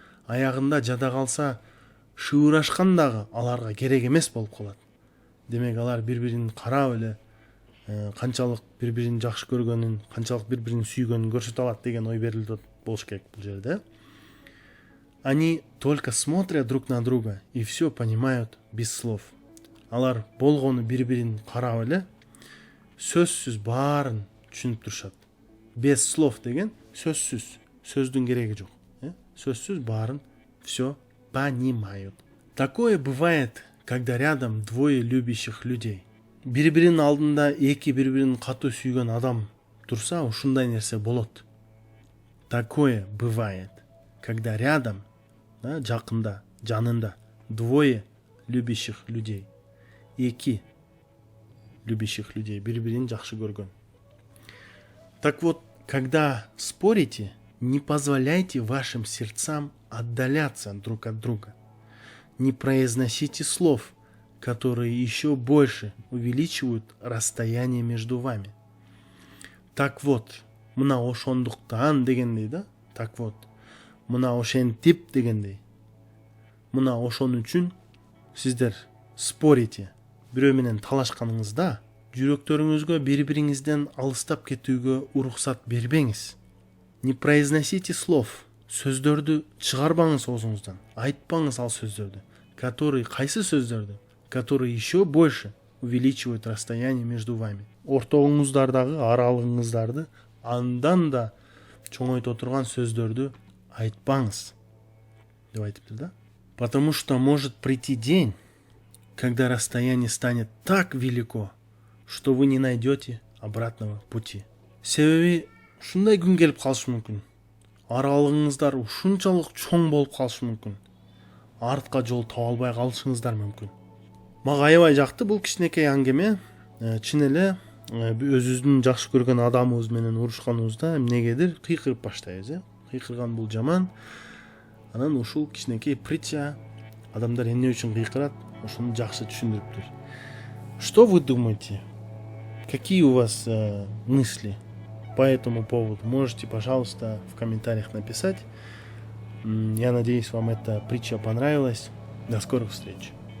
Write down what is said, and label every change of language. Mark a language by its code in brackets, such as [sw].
[ky] Аягында жада калса, шыбырашкан дагы аларга керек эмес болуп калат. Демек алар бири-бирин карап эле канчалык бири-бирин жакшы көргөнүн, канчалык бири-бирин сүйгөнүн көрсөтө алат деген ой берилип болуш керек бул жерде. [ru] Они только смотрят друг на друга и все понимают без слов. [ky] Алар болгону бири-бирин карап эле сөзсүз баарын түшүнүп турушат. Без слов деген сөзсүз, сөздүн кереги жок. Сөзсүз баарын [ru] все понимают. Такое бывает, когда рядом двое любящих людей. [ky] Бири-биринин алдында эки бири-бирин катуу сүйгөн адам турса, ушундай нерсе болот. [ru] Такое бывает, когда рядом, [ky] жакында, жанында [ru] двое любящих людей. [ky] Эки [ru] любящих людей, [ky] бири-бирин жакшы көргөн. [ru] Так вот, когда спорите, не позволяйте вашим сердцам отдаляться друг от друга. Не произносите слов, которые еще больше увеличивают расстояние между вами. Так вот, [ky] мына ошондуктан дегендей да? Так вот, мына ошентип дегендей. Мына ошон үчүн сиздер спорите. Бирөө менен талашканыңызда жүрөктөрүңүзгө бири-бириңизден алыстап кетүүгө уруксат бербеңиз. [ru] Не произносите слов. [ky] Сөздөрдү чыгарбаңыз оозуңуздан. Айтпаңыз ал сөздөрдү. Кайсы сөздөрдү? [ru] Которые еще больше увеличивают расстояние между вами. [ky] Ортоңуздардагы аралыгыңыздарды андан да чоңойто турган сөздөрдү айтпаңыз. Деп айтыптыр да? [ru] Потому что может прийти день, когда расстояние станет так велико, что вы не найдете обратного пути. [ky] Себеби ушундай күн келип калышы мүмкүн. Аралыгыңыздар ушунчалык чоң болуп калышы мүмкүн. Артка жол таба албай калышыңыздар мүмкүн. Мага аябай жакты бул кичинекей аңгеме. Чын эле өзүбүздүн жакшы көргөн адамыбыз менен урушканыбызда эмнегедир кыйкырып баштайбыз, Кыйкырган бул жаман. Анан ушул кичинекей притча адамдар эмне үчүн кыйкырат, ошону жакшы түшүндүрүптүр. [ru] Что вы думаете? Какие у вас мысли по этому поводу? Можете, пожалуйста, в комментариях написать. Я надеюсь, вам эта притча понравилась. До скорых встреч.